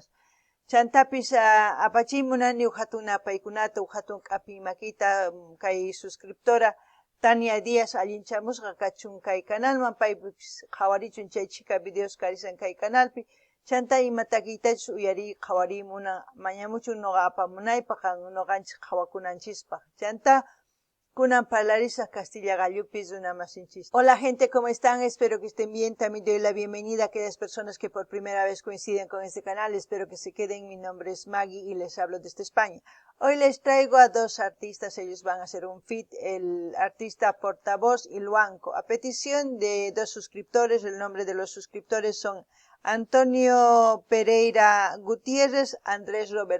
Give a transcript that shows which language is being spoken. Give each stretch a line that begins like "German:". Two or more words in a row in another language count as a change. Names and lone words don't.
Quechua: Chantapis apachimunani hatuna paykunata hatun k'api makita kay suscriptora Tania Díaz allinchamusqa kachun kay kanalman paypis qhawarichun chay chika videos karisan kay kanalpi chanta imatakiytachus uyari qhawarimuna mañamuchun noqa apamunaypaq noqanchik qhawakunanchispa chanta kunan parlarisaq Castilla Gallupis runamasinchis.
Spanish: Hola gente, ¿cómo están? Espero que estén bien. También doy la bienvenida a aquellas personas que por primera vez coinciden con este canal. Espero que se queden. Mi nombre es Maggie y les hablo desde España. Hoy les traigo a dos artistas. Ellos van a hacer un feat. El artista portavoz Iluanco. A petición de dos suscriptores, el nombre de los suscriptores son Antonio Pereira Gutiérrez, Andrés Robert.